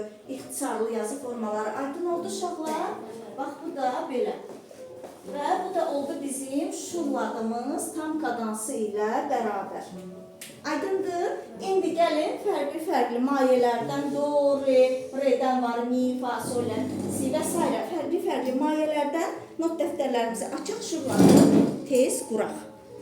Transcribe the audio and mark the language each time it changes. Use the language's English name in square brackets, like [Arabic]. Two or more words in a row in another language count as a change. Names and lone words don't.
[Azerbaijani] İxtisarlı yazı formaları. Aydın oldu uşaqlar? Bax, bu da belə. Və bu da oldu bizim şurladığımız tam kadansı ilə bərabər. Aydındır. İndi gəlin fərqli mayelərdən do, re'dən var, mi, fa, sol, si və s. fərqli mayelərdən not dəftərlərimizi açıq şurladıq, tez quraq.